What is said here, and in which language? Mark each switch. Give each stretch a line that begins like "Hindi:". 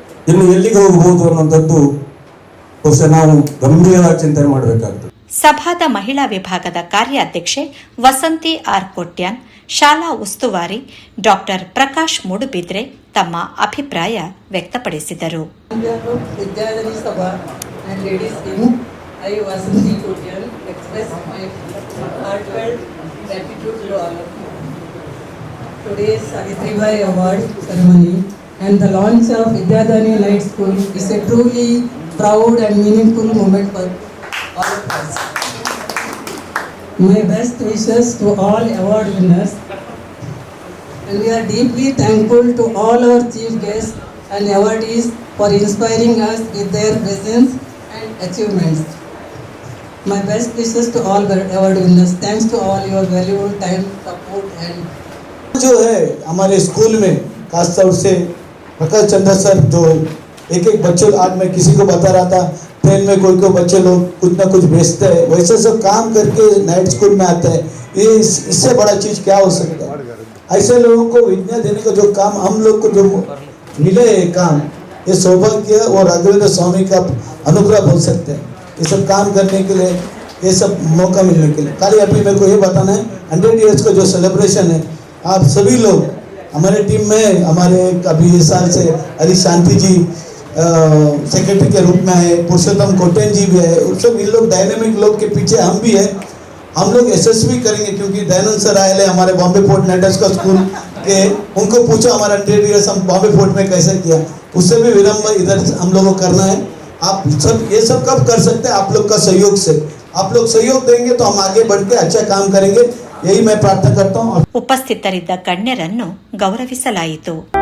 Kannada: ಇನ್ನು ಎಲ್ಲಿಗೆ ಹೋಗಬಹುದು ಅನ್ನುವಂಥದ್ದು ಬಹುಶಃ ನಾವು ಗಂಭೀರವಾಗಿ ಚಿಂತನೆ ಮಾಡಬೇಕಾಗ್ತದೆ. ಸಭಾದ ಮಹಿಳಾ ವಿಭಾಗದ ಕಾರ್ಯಾಧ್ಯಕ್ಷೆ ವಸಂತಿ ಆರ್ ಕೊಟ್ಯಾನ್, ಶಾಲಾ ಉಸ್ತುವಾರಿ ಡಾಕ್ಟರ್ ಪ್ರಕಾಶ್ ಮೂಡುಬಿದ್ರೆ ತಮ್ಮ ಅಭಿಪ್ರಾಯ ವ್ಯಕ್ತಪಡಿಸಿದರು.
English: ವಿದ್ಯಾರ್ಥಿ ಸಭಾ and ladies in I Vasanthi Kotian express my heartfelt gratitude to all of you. Today's Savitribai Award ceremony and the launch of Vidyadhani Night School is a truly proud and meaningful moment for all of us. My best wishes to all award winners, and we are deeply thankful to all our chief guests and awardees for inspiring us with their presence and achievements. My best wishes to all award winners. Thanks to all your valuable time, support and
Hindi: जो है हमारे school में खासतौर से Prakash Chandra sir जो एक बच्चों, आज मैं किसी को बता रहा था ट्रेन में कोई बच्चे लोग कुछ ना कुछ बेचते हैं, वैसे सब काम करके नाइट स्कूल में आते हैं। ये इससे बड़ा चीज़ क्या हो सकता है? ऐसे लोगों को विद्या देने का जो काम हम लोग को जो मिले है काम, ये सौभाग्य और राघवेंद्र स्वामी का अनुग्रह बोल सकते हैं। ये सब काम करने के लिए, ये सब मौका मिलने के लिए। खाली अभी मेरे को ये बताना है 100 ईयर्स का जो सेलिब्रेशन है, आप सभी लोग हमारे टीम में, हमारे अभी इस साल से हरी शांति जी सेक्रेटरी के रूप में है, पुरुषोत्तम कोटेन जी भी है, उन सब इन लोग डायनेमिक लोग के पीछे हम भी है। हम लोग यशस्वी करेंगे क्योंकि दयानंद सर आए हैं हमारे बॉम्बे फोर्ट नाइटर्स का स्कूल के, उनको पूछो हमारा 100 ईयर्स हम बॉम्बे फोर्ट में कैसे किया, उससे भी विलम्ब इधर हम लोगों को करना है। आप सब ये सब कब कर सकते हैं? आप लोग का सहयोग से। आप लोग सहयोग देंगे तो हम आगे बढ़ के अच्छा काम करेंगे, यही मैं प्रार्थना करता हूँ।
Kannada: ಉಪಸ್ಥಿತರಿದ್ದ ಗಣ್ಯರನ್ನು ಗೌರವಿಸಲಾಯಿತು.